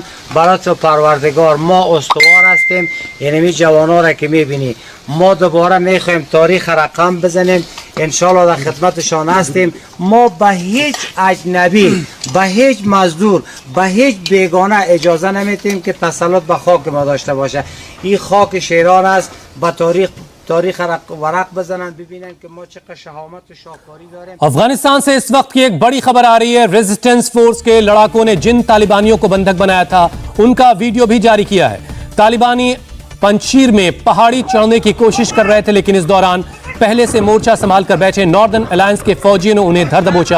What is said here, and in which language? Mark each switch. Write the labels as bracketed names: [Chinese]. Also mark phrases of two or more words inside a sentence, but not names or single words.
[Persian] برای تو پروردگار ما استوار هستیم. یعنی جوانان را که میبینی ما دوباره میخوایم تاریخ رقم بزنیم، انشالله در خدمتشان هستیم. ما به هیچ اجنبی، به هیچ مزدور، به هیچ بیگانه اجازه نمیدیم که تسلط به خاک ما داشته باشه. این خاک شیران است، به تاریخ ورق بزنن ببینن که ما چقدر شهامت و شاکاری داریم. [Hindi] अफगानिस्तान से इस वक्त की एक बड़ी खबर आ रही है। [English] resistance force [Hindi] के लड़ाकों ने जिन तालिबानियों को बंधक बनाया था उनका वीडियो भी जारी किया है। तालिबानी पंचशीर में पहाड़ी चढ़ने की कोशिश कर रहे थे, लेकिन इस दौरान पहले से मोर्चा संभाल कर बैठे नॉर्दर्न अलायंस के फौजियों ने उन्हें धर दबोचा।